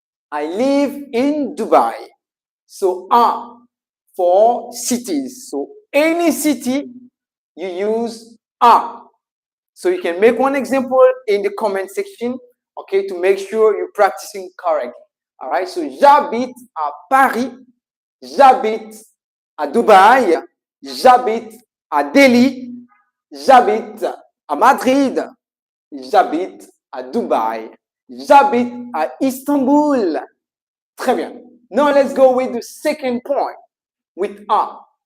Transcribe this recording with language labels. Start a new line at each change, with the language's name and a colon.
English: I live in Dubai. So à for cities. So any city you use à. So you can make one example in the comment section, okay, to make sure you're practicing correctly. All right, so
French: j'habite à Paris, j'habite à Dubai, j'habite à Delhi, j'habite à Madrid, j'habite à Dubai, j'habite à Istanbul. Très bien.
English: Now let's go with the second point, with à.